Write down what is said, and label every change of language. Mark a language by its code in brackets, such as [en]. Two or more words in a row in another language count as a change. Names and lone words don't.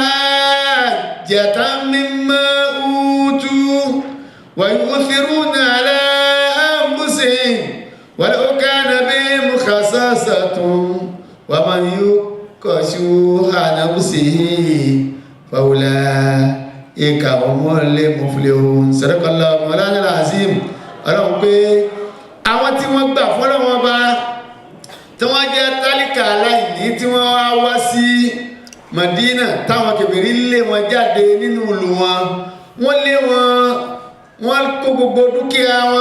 [ar] حاجة مما أوتوا ويؤثرون على أنفسهم ولو كان بهم خصاصة ومن يوق شح نفسه فأولئك هم المفلحون. صدق الله مولانا العظيم. [yo] Ọlọ́run pé àwọn tí wọ́n gbà fọ́lọ́wọ́n bá tí wọ́n jẹ́ tálíkà aláìní tí wọ́n wá sí Madina táwọn kèfèrí lé wọn jáde nínú ìlú wọn wọ́n lé wọ́n kó gbogbo dúkìá